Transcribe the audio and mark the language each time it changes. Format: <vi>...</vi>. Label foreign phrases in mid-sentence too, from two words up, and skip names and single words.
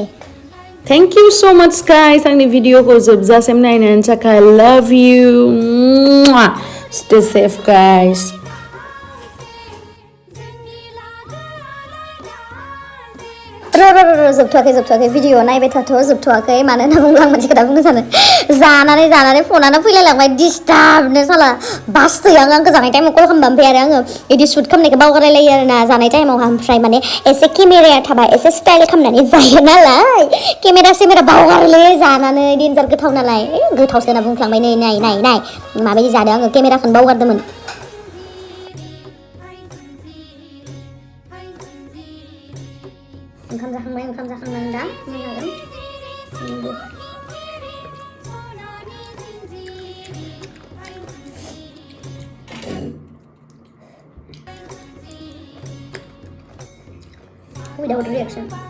<en>Thank you so much guys</en> <brx>आंनि भिडिअखौ जोबजासिम नायनायनि थाखाय</brx> <en>love you stay safe guys</en> <brx>जोबथ'वाखै भिडिअ नायबाय थाथ' जोबथ'वाखै मानो होनना बुङोब्ला आं मोनसे खोथा बुंनो सानो जानानै फनानो फैलायलांबाय डिस्टार्बनो साला बासतों आंखौ जानाय टाइमाव कल खालामबा ओमफ्राय आरो आङो बिदि शुट खालामनायखौ बावगारलायो आरो ना जानाय टाइमावहा ओमफ्राय माने एसे केमेराया थाबा एसे स्टाइल खालामनानै जायो नालाय केमेरा बावगारोलै जानानै डेन्जार गोथाव नालाय गोथावसो होनना बुंफ्लांबाय नै नाय माबायदि जादों आङो केमेराखौनो बावगारदोंमोन ओंखाम जाखांनानै दा नायजागोन</brx> <en>without reaction</en>